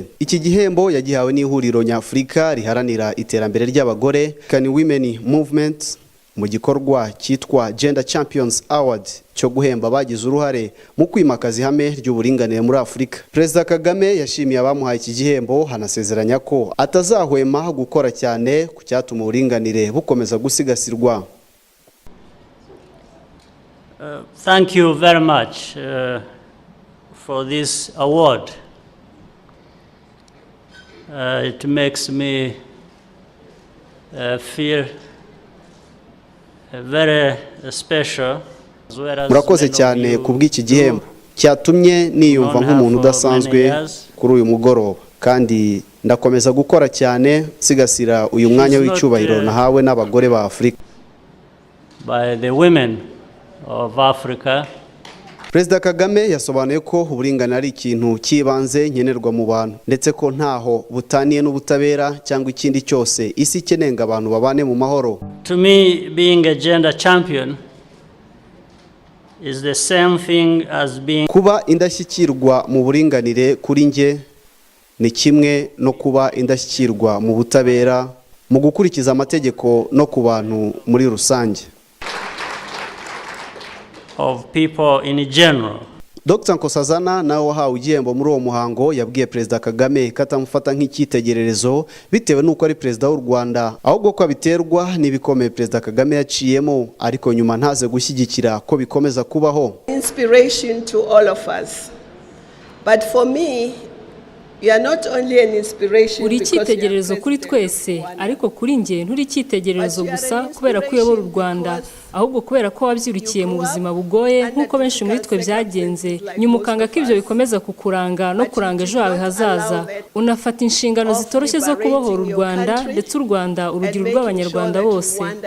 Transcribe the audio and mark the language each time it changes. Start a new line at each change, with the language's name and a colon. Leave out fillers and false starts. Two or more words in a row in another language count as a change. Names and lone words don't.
Kinyarwanda: Iki gihembo yagihawe n'ihuriro nyafurika riharanira iterambere ry'abagore Can Women Movement mu gikorwa cyitwa Gender Champions Award cyo guhemba bagize uruhare mu kwimakaza ihame ry'uburinganire muri Afurika. Perezida Kagame yashimiye abamuhaye iki gihembo, hanasezeranya ko atazahwema gukora cyane ku cyatuma uburinganire bukomeza gusigasirwa.
English: Thank you very much for this award. It makes me feel very special.
Kinyarwanda: Murakoze cyane kubw'iki gihembo cyatumye niyumva nk'umuntu udasanzwe kuri uyu mugoroba, kandi ndakomeza gukora cyane sigasira uyu mwanya w'icyubahiro nahawe n'abagore ba Afurika.
English: By the women of Africa.
Kinyarwanda: Perezida Kagame yasobanuye ko uburinganire ari ikintu cyibanze nkenerwa mu bantu, ndetse ko ntaho butaniye n'ubutabera cyangwa ikindi cyose isi ikenenga abantu babane mu mahoro.
English: To me, being a gender champion is the same thing as being
Kinyarwanda: kuba indashyikirwa mu buringanire kuri nge ni kimwe no kuba indashyikirwa mu butabera mu gukurikiza amategeko no ku bantu muri rusange.
English: Of people in general. Dr.
Kinyarwanda: Nkosazana nawe wahawe igihembo muri uwo muhango yabwiye Perezida Kagame ko atamufata nk'icyitegererezo bitewe n'uko ari Perezida w'u Rwanda, ahubwo ko abiterwa n'ibikomeye Perezida Kagame yaciyemo, ariko nyuma ntaze gushyigikira ko bikomeza kubaho.
English: Inspiration to all of us. But for me, you are not only an inspiration
Kinyarwanda: uri cyitegererezo kuri twese, ariko kuri nge nturi cyitegererezo gusa kubera ko uyobora u Rwanda, ahubwo kubera ko wabyirukiye mu buzima bugoye nk'uko benshi muri twe byagenze, nyuma ukanga ko ibyo bikomeza kukuranga no kuranga ejo hawe hazaza, unafata inshingano zitoroshye zo kubohora u Rwanda, ndetse u Rwanda urugero rw'abanyarwanda bose.